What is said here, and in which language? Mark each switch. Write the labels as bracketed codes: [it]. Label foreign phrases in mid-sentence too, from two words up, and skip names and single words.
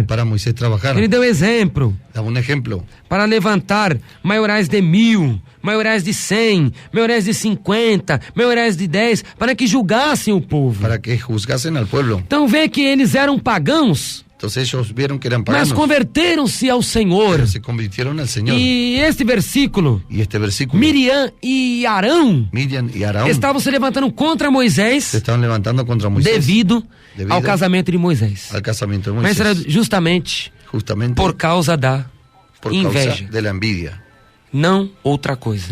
[es] Para Moisés trabajar. [pt] Ele deu exemplo. [es] Daba un ejemplo. [pt] Para levantar maiorais de 1000, maiorais de 100, maiorais de 50, maiorais de 10, para que julgassem o povo. [es] Para que juzgasen al pueblo. [pt] Então vê que eles eram pagãos, [es] Entonces ellos vieron que eran paganos. [pt] mas converteram-se ao Senhor. [es] Pero se convirtieron al Señor. [pt] E este versículo, [es] Y este versículo, [pt] Miriam e Arão [es] Miriam y Aarón [pt] estavam se levantando contra [es] se Moisés estaban levantando contra Moisés [pt] devido [es] Devido [pt] ao casamento de Moisés. [es] al casamiento de [pt] Mas era Moisés. justamente [es] Justamente [pt] por causa da [es] por [pt] inveja, [es] causa de la envidia. [pt] não outra coisa.